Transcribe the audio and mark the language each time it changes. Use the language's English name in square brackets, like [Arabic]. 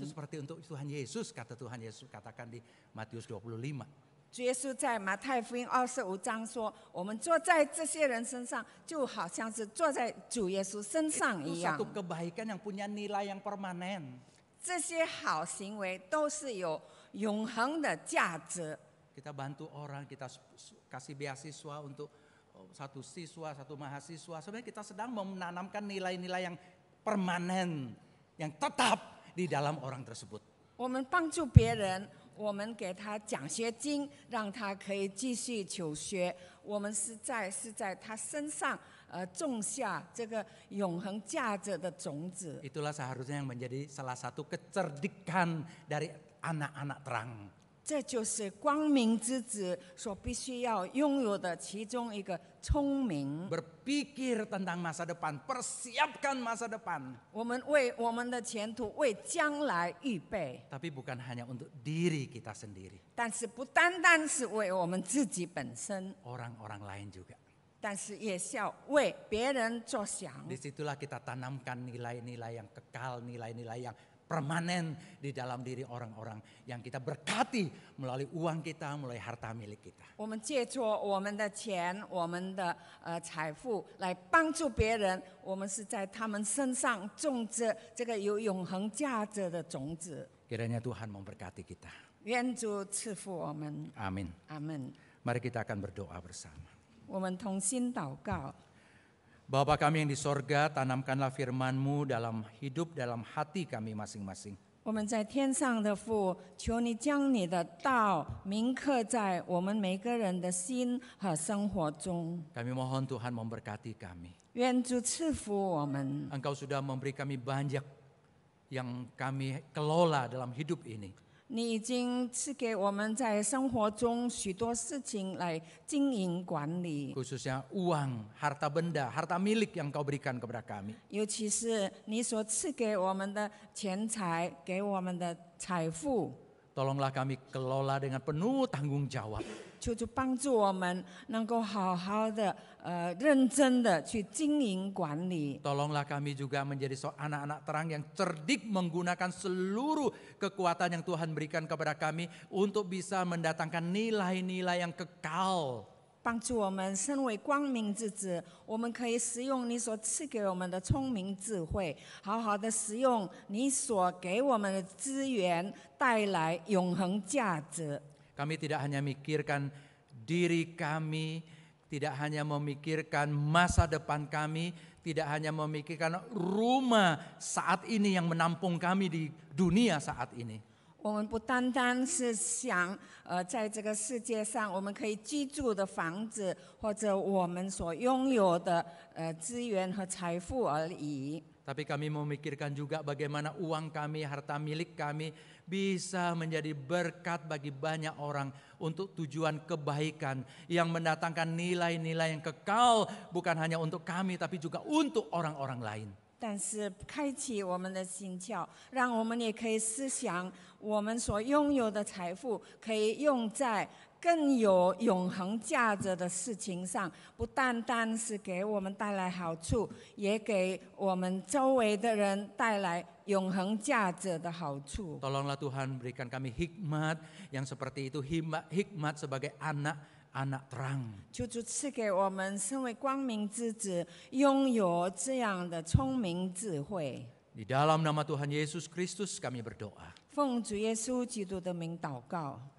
[Indonesian] itu。 seperti untuk Tuhan Yesus, kata Tuhan Yesus katakan di Matius 25. [Chinese] 主耶稣在马太福音25章说：“我们坐在这些人身上，就好像是坐在主耶稣身上 [Indonesian] Itu [Chinese] 一样。 [Indonesian] satu kebaikan yang punya nilai yang permanen. [Chinese] 这些好行为都是有永恒的价值。 [Indonesian] Kita bantu orang, kita kasih beasiswa untuk satu siswa, satu mahasiswa. Sebenarnya kita sedang menanamkan nilai-nilai yang permanen, yang tetap di dalam orang tersebut. [Chinese] 我们帮助别人，我们给他奖学金，让他可以继续求学。我们是在他身上种下这个永恒价值的种子。 [Indonesian] Itulah seharusnya yang menjadi salah satu kecerdikan dari anak-anak terang. [Chinese] 这就是光明之子所必须要拥有的其中一个聪明。 [Indonesian] Berpikir tentang masa depan, persiapkan masa depan. [Chinese] 我们为我们的前途、为将来预备， [Indonesian] Tapi bukan hanya untuk diri kita sendiri, [Chinese] 但是不单单是为我们自己本身， [Indonesian] orang-orang lain juga. [Chinese] 但是也是要为别人着想。 [Indonesian] Disitulah kita tanamkan nilai-nilai yang kekal, nilai-nilai yang permanen di dalam diri orang-orang yang kita berkati melalui uang kita, melalui harta milik kita. [Chinese] 我们借助我们的钱、我们的财富来帮助别人，我们是在他们身上种植这个有永恒价值的种子。 [Indonesian] Kiranya Tuhan memberkati kita. [Chinese] 愿主赐福我们， [Indonesian] Amin. [Chinese] 阿门。 [Indonesian] Mari kita akan berdoa bersama. [Chinese] 我们同心祷告。 [Indonesian] Bapa kami yang di sorga, tanamkanlah firman-Mu dalam hidup, dalam hati kami masing-masing. [Chinese] 我们在天上的父，求你将你的道铭刻在我们每个人的心和生活中。 [Indonesian] Kami mohon Tuhan memberkati kami. [Chinese] 愿主赐福我们， [Indonesian] Engkau sudah memberi kami banyak yang kami kelola dalam hidup ini. [Chinese] 你已经赐给我们在生活中许多事情来经营管理， [Indonesian] khususnya uang, harta benda, harta milik yang Kau berikan kepada kami. [Chinese] 尤其是你所赐给我们的钱财，给我们的财富， [Indonesian] Tolonglah kami kelola dengan penuh tanggung jawab. [Chinese] 求主帮助我们能够好好的、认真的去经营管理。 [Indonesian] Tolonglah kami juga menjadi anak-anak terang yang cerdik menggunakan seluruh kekuatan yang Tuhan berikan kepada kami untuk bisa mendatangkan nilai-nilai yang kekal. [Chinese] 帮助我们身为光明之子，我们可以使用你所赐给我们的聪明智慧，好好的使用你所给我们的资源，带来永恒价值。 [Indonesian] Kami tidak hanya memikirkan diri kami, tidak hanya memikirkan masa depan kami, tidak hanya memikirkan rumah saat ini yang menampung kami di dunia saat ini. [Chinese] 我们不单单是想，在这个世界上我们可以居住的房子，或者我们所拥有的资源和财富而已。 [Indonesian] Tapi kami memikirkan juga bagaimana uang kami, harta milik kami bisa menjadi berkat bagi banyak orang untuk tujuan kebaikan yang mendatangkan nilai-nilai yang kekal bukan hanya untuk kami tapi juga untuk orang-orang lain. [Chinese] 但是开启我们的心窍，让我们也可以思想，我们所拥有的财富可以用在更有永恒价值的事情上，不单单是给我们带来好处，也给我们周围的人带来永恒价值的好处。 [Indonesian] Tolonglah Tuhan berikan kami hikmat yang seperti itu, hikmat sebagai anak-anak terang. [Chinese] 求主赐给我们身为光明之子，拥有这样的聪明智慧。 [Indonesian] Di dalam nama Tuhan Yesus Kristus kami berdoa. [Chinese] 奉主耶稣基督的名祷告，